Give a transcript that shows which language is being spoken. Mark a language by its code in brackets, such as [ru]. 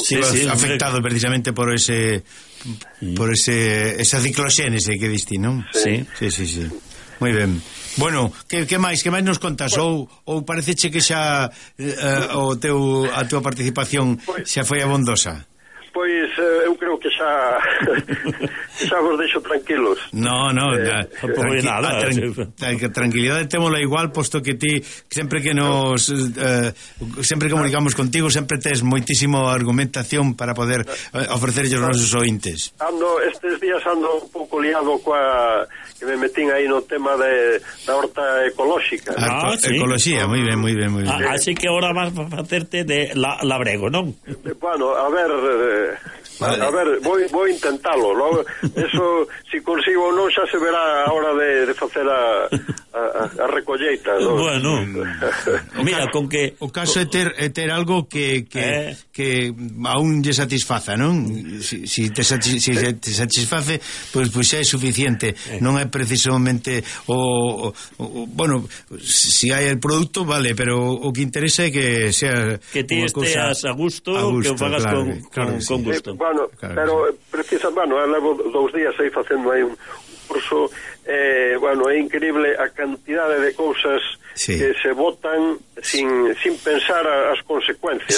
[gl] Sí, sí, afectado precisamente por ese... Por ese esa ciclosénese que diste, ¿no? Sí, [es] sí, sí, sí. Muy bien. [gl] Bueno, ¿qué más nos contas? Pues, ¿O parece che que xa a tua participación xa foi abondosa? Pois eu creo que xa vos deixo tranquilos. Tranquilidade témola igual, posto que ti sempre que nos sempre comunicamos contigo, sempre tes moitísimo argumentación para poder ofrecerlle os nosos ointes. Estes días ando un pouco liado coa que me metín aí no tema da horta ecolóxica. Ecoloxía, moi ben, moi ben, moi ben. Así que agora vas a facerte de labrego, non? Bueno, a ver... [es] Vale. A ver, voy a intentarlo, ¿no? Eso, si consigo o no, ya se verá a hora de hacer a recolleita, ¿no? Bueno, mira, con que... [gl] O caso é ter algo que aún lle satisfaza, ¿no? [es] Si te satisface, pues ya es suficiente. No es precisamente... Bueno, si hay el producto, vale, pero o que interesa es que sea... Que te estés a gusto, que o hagas con gusto. [gl] Bueno, pero precisamente, bueno, levo 2 días aí facendo aí un curso, bueno, é increíble a cantidade de cousas, sí, que se botan sin pensar as consecuencias.